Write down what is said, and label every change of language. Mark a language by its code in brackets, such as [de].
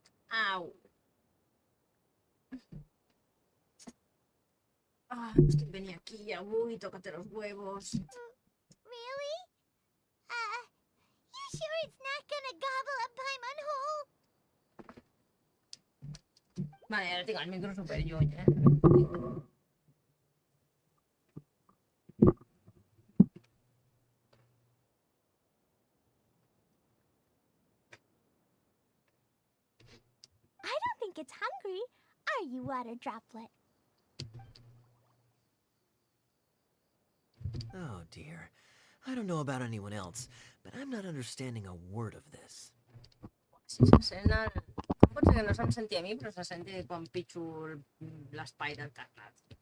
[es] Au. Ah, venía aquí ya. Uy, tócate los huevos. [en] Really? You sure it's not gonna gobble up Paimon whole? [es] Vale, ahora tengo el micro super yo, ¿eh? [en] I don't think it's hungry. Are you, Water Droplet? Oh dear. I don't know about anyone else, but I'm not understanding a word of this. [ca] Si se sent el... Pot ser que no se'm senti a mi, però se senti quan pitjo l'espai del teclat.